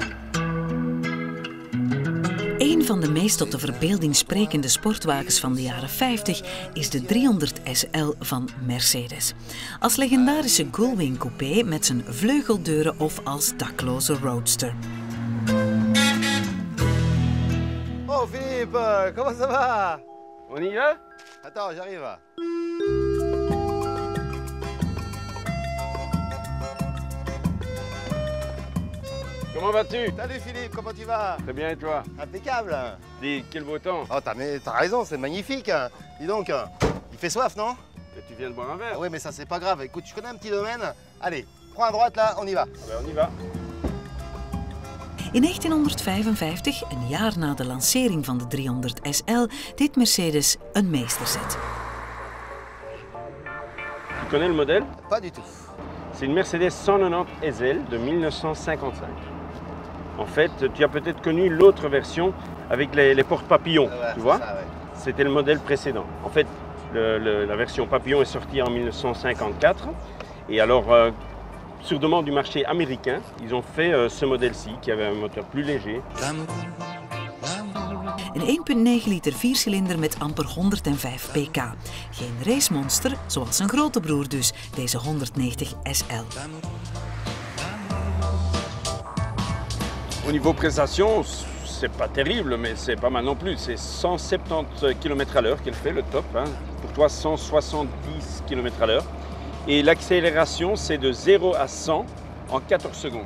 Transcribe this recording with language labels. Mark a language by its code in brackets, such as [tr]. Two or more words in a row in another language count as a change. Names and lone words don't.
[nl] Een van de meest tot de verbeelding sprekende sportwagens van de jaren 50 is de 300 SL van Mercedes. Als legendarische Gullwing coupé met zijn vleugeldeuren of als dakloze roadster. [fr] Oh Philippe, comment ça va? On y va? Attends, j'arrive. Comment vas-tu? Salut Philippe, comment tu vas? Très bien et toi? Impeccable. Dis, quel beau temps. Oh, t'as raison, c'est magnifique. Dis donc, il fait soif, non? Et tu viens de boire un verre? Ah oui, mais ça, c'est pas grave. Écoute, je connais un petit domaine. Allez, prends à droite, là, on y va. Ah ben, on y va. [nl] In 1955, een jaar na de lancering van de 300 SL, deed Mercedes een meesterzet. [fr] Tu connais le modèle? Pas du tout. C'est une Mercedes 190 SL de 1955. En fait, tu as peut-être connu l'autre version avec les portes papillons, Ouais, tu vois? ça, ouais. C'était le modèle précédent. En fait, la version papillon est sortie en 1954. Et alors, sur demande du marché américain, ils ont fait ce modèle-ci, qui avait un moteur plus léger. [nl] Een 1,9 liter viercilinder met amper 105 pk. Geen racemonster, zoals zijn grote broer dus, deze 190 SL. [fr] Au niveau prestation, c'est pas terrible, mais c'est pas mal non plus. C'est 170 km à l'heure qu'elle fait, le top. Hein. Pour toi, 170 km à l'heure. Et l'accélération, c'est de 0 à 100 en 14 secondes.